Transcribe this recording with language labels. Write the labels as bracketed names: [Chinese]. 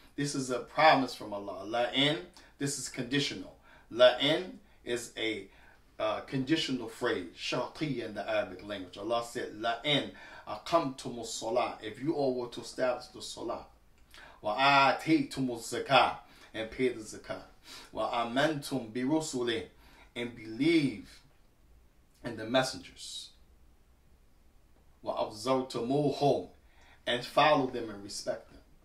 [English] This is a promise from Allah. [Arabic] لَإِنْ, [English] this is conditional. لَإِنْ is a conditional phrase, shartiyya in the Arabic language. Allah said, [Arabic] لَإِنْ أَقَمْتُمُ الصَّلَاةِ. [English] If you all were to establish the salah, [Arabic] وَآتَيْتُمُ الزَّكَاةِ, [English] and pay the zakah, [Arabic] وَآمَنْتُمْ بِرُسُلِهِ, [English] and believe in the messengers, [Arabic] وَأَبْزَرْتُمُوهُمْ, [English] and follow them and respect them.